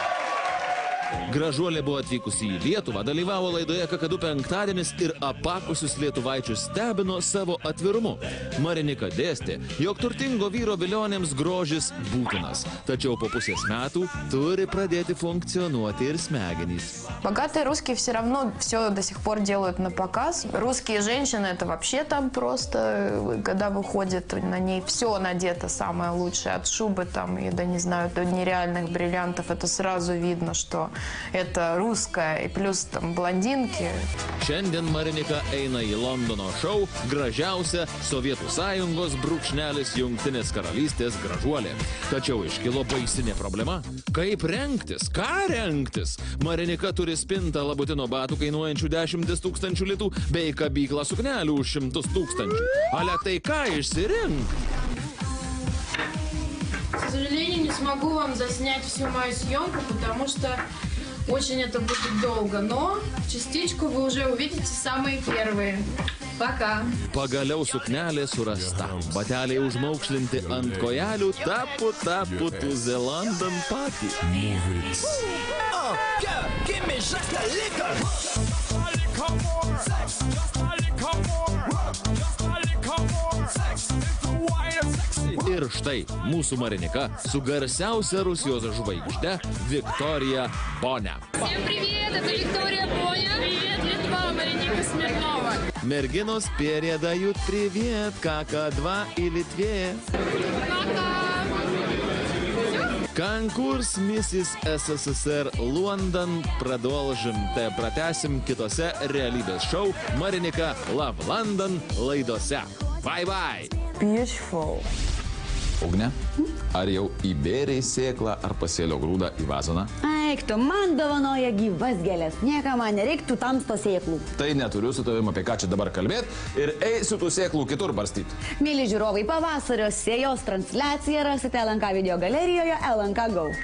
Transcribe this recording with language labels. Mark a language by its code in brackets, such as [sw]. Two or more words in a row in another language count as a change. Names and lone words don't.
[lt] Gražuolė buvo atvykusi į Lietuvą, dalyvavo laidoje Kakadu penktadienis ir apakusius lietuvaičius stebino savo atvirumu. Marinika dėstė, jog turtingo vyro vilionėms grožis būtinas, tačiau po pusės metų turi pradėti funkcionuoti ir smegenys. [ru] Богатые русские все равно все до сих пор делают на показ. Русские женщины это вообще там просто, когда выходит, на ней все надето самое лучшее, от шубы там и, да не знаю, до нереальных бриллиантов. Это сразу видно, что это русская, и плюс там блондинки. [lt] Šiandien Marinika eina į Londono šou gražiausia Sovietų Sąjungos brūkšnelis Jungtinės karalystės gražuolė. Tačiau iškilo baisinė problema. Kaip rengtis? Ką rengtis? Marinika turi spintą labutino batų kainuojančių 10 000 litų bei kabyklą suknelių už 100 000. Ale tai ką išsirink? [ru] К сожалению, не смогу вам заснять всю мою съемку, потому что очень это будет долго. Но частичку вы уже увидите самые первые. Пока. [lt] Pagaliau suknelė surasta. Bateliai užmaukšlinti ant kojelių, [en] tapu to the London party. Oh, girl, give me just a little. Just a little more sex. Just a little more. Just a little more sex. It's wild and sexy. [lt] Ir štai mūsų Marinika su garsiausia Rusijos žvaigžde Viktorija Bonia. [ru] Всем привет, это Виктория Боня. Привет, Литва, Мариника Смирнова. Merginos передают привет, КК2 и Литве. Конкурс Миссис СССР Лондон продолжим, [lt] пратęsim kitose realybės šou Marinika Love London laidose. [en] Bye bye! Beautiful. [lt] Ugne, ar jau įbėrei sėklą ar pasėlio grūdą į vazoną? Eik, tu man dovanoja gyvas gėlės. Nieka man nereiktų tamsto sėklų. Tai neturiu su tavim apie ką čia dabar kalbėti ir eisiu tų sėklų kitur barstyti. Mėly žiūrovai, pavasario sėjos transliaciją rasite LNK video galerijoje LNK Go.